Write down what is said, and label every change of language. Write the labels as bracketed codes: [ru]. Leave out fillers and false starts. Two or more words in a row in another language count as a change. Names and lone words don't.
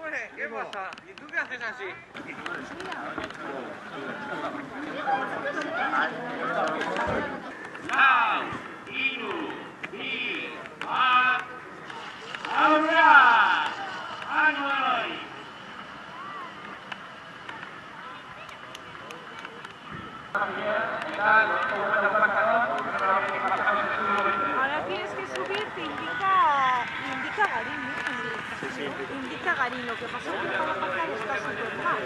[es] ¿Qué pasa? ¿Y tú qué haces así? [eu] Lau, hiru, bi, bat, aurrera! Anoi! [es] Ahora tienes que subir, te indica Garín, ¿no? Indica Garín, lo que pasa es que para pasar está súper mal.